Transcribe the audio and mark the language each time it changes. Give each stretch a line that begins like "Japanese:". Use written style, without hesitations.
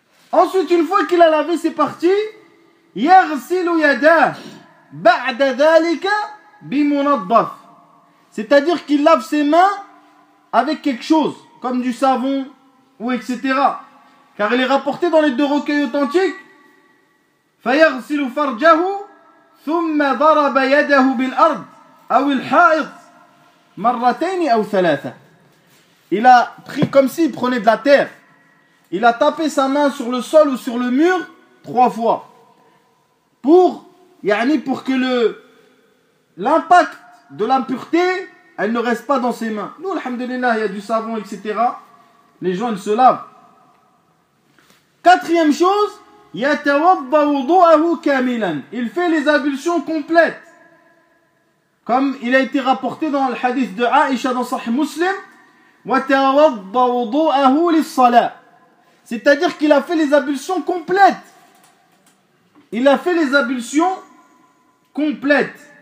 French: Ensuite, une fois qu'il a lavé ses parties,
Arabic: يغسل يداه بعد ذلك بمنظف.
French: C'est-à-dire qu'il lave ses mains avec quelque chose, comme du savon ou etc. Car il est rapporté dans les deux recueils authentiques.
Arabic: فيغسل فرجه ثم ضرب يده بالأرض أو الحائط مرتين أو ثلاثة.
French: Il a pris comme s'il prenait de la terre. Il a tapé sa main sur le sol ou sur le mur trois fois. Pour que l'impact de l'impureté, elle ne reste pas dans ses mains. Nous, alhamdoulilah, il y a du savon, etc. Les gens, ils se lavent. Quatrième chose,
Arabic: يَتَوَضَّ وُضُوَهُ كَامِلًا.
French: Il fait les ablutions complètes. Comme il a été rapporté dans le hadith de Aïcha dans Sahih Muslim,
Arabic: وَتَوَضَّ وُضُوَهُ لِلصَّلَاةِ.
French: C'est-à-dire qu'il a fait les ablutions complètes. Il a fait les ablutions complètes.